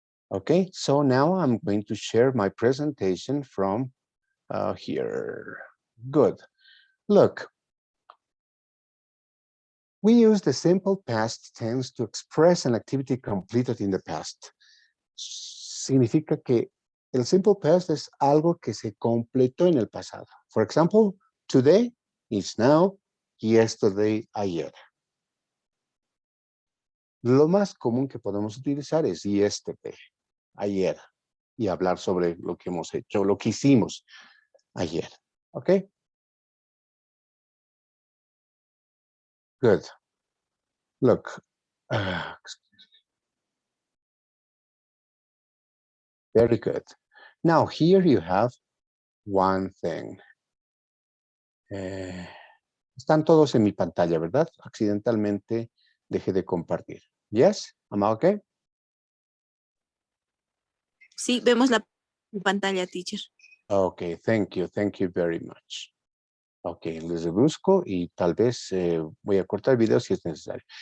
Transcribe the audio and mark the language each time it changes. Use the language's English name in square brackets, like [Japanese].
[English] Okay, so now I'm going to share my presentation from here. Good. Look, we use the simple past tense to express an activity completed in the past. [Spanish] Significa que el simple past es algo que se completó en el pasado. [English] For example, today is now, yesterday, ayer. [Spanish] Lo más común que podemos utilizar es yesterday, ayer, y hablar sobre lo que hemos hecho, lo que hicimos ayer. ¿Ok? [English] Good. Look. Very good. Now, here you have one thing. [Spanish] Están todos en mi pantalla, ¿verdad? Accidentalmente dejé de compartir. [English] Yes? Am I okay? [Spanish] Sí, vemos la pantalla, teacher. [English] Okay, thank you. Thank you very much. [Spanish] Okay, les busco y tal vez voy a cortar el video si es necesario.